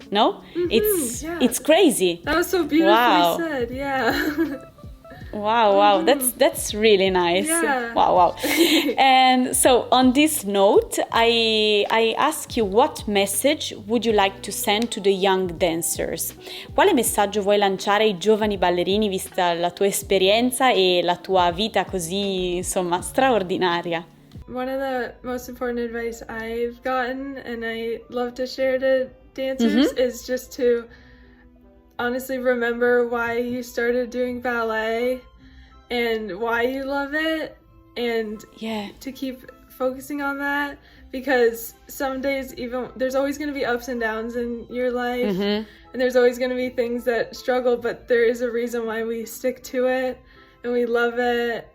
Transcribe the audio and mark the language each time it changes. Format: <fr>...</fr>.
<en>No? It's crazy. That was so beautifully said. Yeah. Wow, that's really nice. Yeah. Wow. And so on this note, I ask you, what message would you like to send to the young dancers?</en> <it>Quale messaggio vuoi lanciare ai giovani ballerini, vista la tua esperienza e la tua vita così, insomma, straordinaria?</it> <en>One of the most important advice I've gotten, and I love to share to dancers, is just to honestly remember why you started doing ballet and why you love it, and to keep focusing on that, because some days, even there's always going to be ups and downs in your life, and there's always going to be things that struggle, but there is a reason why we stick to it and we love it.</en>